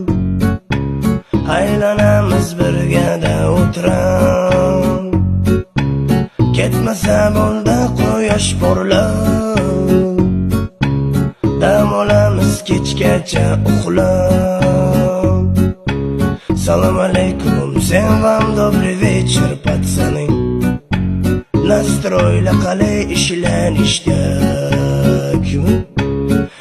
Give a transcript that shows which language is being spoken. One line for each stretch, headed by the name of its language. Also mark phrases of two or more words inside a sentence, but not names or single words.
Uzbek: Aylanamiz birgada o'tirib. Ketmasa bo'ldi quyosh porlab. Dam olamiz kechgacha uxlab. Assalomu alaykum,
Russian: всем вам добрый вечер, пацаны. Настроили
Uzbek: qalay ishlanishga.